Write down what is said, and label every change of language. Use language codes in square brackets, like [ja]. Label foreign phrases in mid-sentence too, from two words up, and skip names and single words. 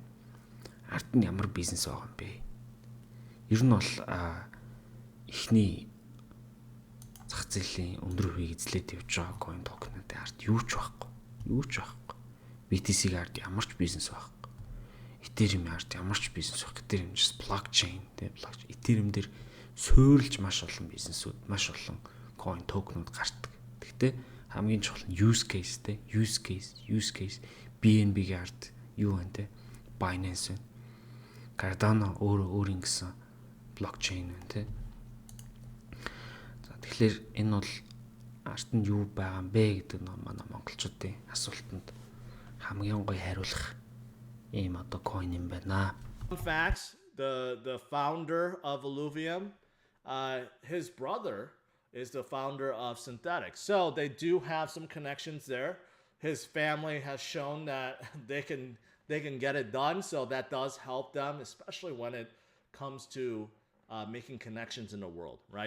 [mn] Ард нь ямар бизнес байгаа юм бэ? Ер нь бол эхний зах зээлийн өндөр хувийг эзлээд явж байгаа [en] coin token- [mn] уудын ард юу ч байхгүй. BTC-ийн ард ямар ч бизнес байхгүй. Ethereum-ийн ард ямар ч бизнес байхгүй. [en] Ethereum just blockchain тэ blockchain. [mn] Ethereum дээр суурилж маш олон бизнесүүд, маш олон [en] coin token- [mn] ууд гардаг. Гэхдээ хамгийн чухал нь [en] use case [mn] тэ [en] use case [mn] BNB-ийн ард юу вэ тэ Binance вэ. Cardano өөр ингэсэн blockchain вэ тэ. Тэгэхээр энэ бол арт нь юу байгаа юм бэ гэдэг нь манай монголчуудын асуултанд хамгийн гоё хариулах ийм одоо coin юм байна. [en] Fun facts: the founder of Illuvium, his brother is the founder of Synthetics, so they do have some connections there. His family has shown that they can get it done, so that does help them, especially when it comes to making connections in the world, right?